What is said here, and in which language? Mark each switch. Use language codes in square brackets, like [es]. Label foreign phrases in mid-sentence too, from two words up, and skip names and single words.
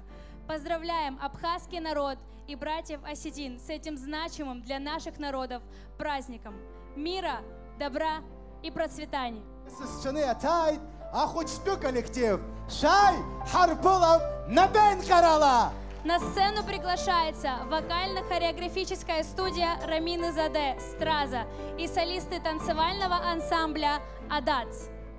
[ru] Поздравляем абхазский народ и братьев осетин с этим значимым для наших народов праздником мира, добра и процветания. На сцену приглашается вокально-хореографическая студия Рамины Заде «Страза» и солисты танцевального ансамбля «Адац».